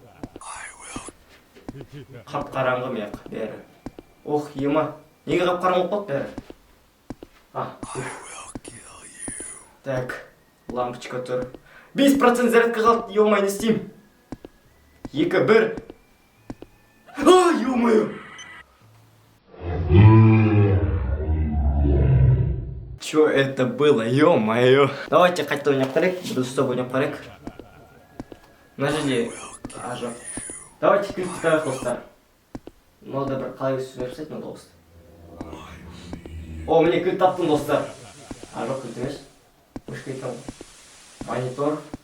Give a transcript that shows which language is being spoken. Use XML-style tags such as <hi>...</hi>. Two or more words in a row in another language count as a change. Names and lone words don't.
<kk>Қап-қараңғы маяқ бәрі. Ох, ема. Неге қап-қараңғы қалды бәрі? Так, лампочка тұр. 5% зарядка қалды, ема, не істеймін? 2-1. Ё-моё!</kk> <ru>Чё это было, ё-моё?</ru> <kk>Давайте қайтадан ойнап қарайық, біз стоп ойнап қарайық. Мына жерде жоқ. Давайте кілт тұтайық, достар. Мынада бір қалай сөйлеп жасайды, мына дауысты. О, міне кілт таптым, достар. Жоқ, кілт емес. Мышка екен. Монитор.</kk>